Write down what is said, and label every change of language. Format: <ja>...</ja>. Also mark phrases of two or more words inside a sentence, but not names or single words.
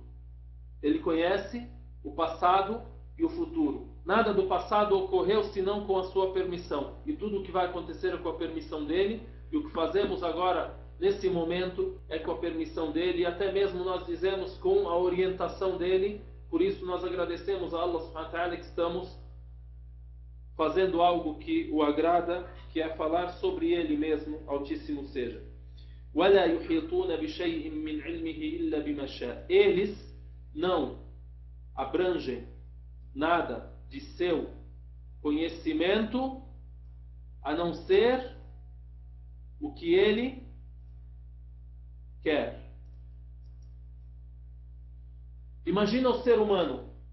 <pt>Ele conhece o passado e o futuro. Nada do passado ocorreu senão com a sua permissão. E tudo o que vai acontecer é com a permissão dele. E o que fazemos agora, nesse momento, é com a permissão dele. E até mesmo nós dizemos com a orientação dele. Por isso nós agradecemos a</pt> <ar>الله سبحانه وتعالى</ar> <pt>que estamos fazendo algo que o agrada, que é falar sobre ele mesmo, Altíssimo seja.</pt> <ar>وَلَا يُحِيطُونَ بِشَيْءٍ مِّنْ عِلْمِهِ إِلَّا بِمَا شَاءَ.</ar> <pt>Eles não abrangem nada de seu conhecimento a não ser o que ele quer. Imagina o ser humano.</pt>